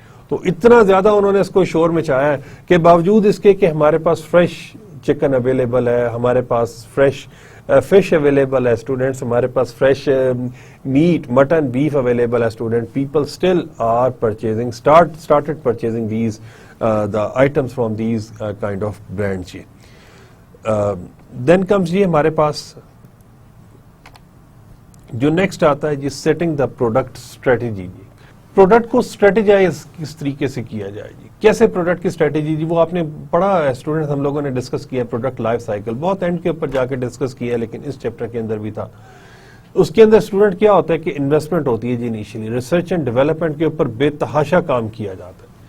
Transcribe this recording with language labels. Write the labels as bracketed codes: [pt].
[ur] تو اتنا زیادہ انہوں نے اس کو شور مچایا ہے کہ باوجود اس کے کہ ہمارے پاس فریش چکن اویلیبل ہے, ہمارے پاس فریش فش اویلیبل ہے اسٹوڈنٹس, ہمارے پاس fresh meat, mutton, beef available ہے student, [en] people still are purchasing, started purchasing these the items from these kind of brand [ur] جی. Then comes جی ہمارے پاس جو نیکسٹ آتا ہے جی [en] setting the product strategy [ur] جی. Product کو strategise کس طریقے سے کیا جائے جی, کیسے پروڈکٹ کی اسٹریٹجی جی, وہ آپ نے پڑھا ہے اسٹوڈنٹ, ہم لوگوں نے ڈسکس کیا پروڈکٹ لائف سائیکل, بہت اینڈ کے اوپر جا کے ڈسکس کیا, لیکن اس چیپٹر کے اندر بھی تھا. اس کے اندر اسٹوڈنٹ کیا ہوتا ہے کہ انویسٹمنٹ ہوتی ہے جی انیشیلی, ریسرچ اینڈ ڈیولپمنٹ کے اوپر بے تحاشا کام کیا جاتا ہے.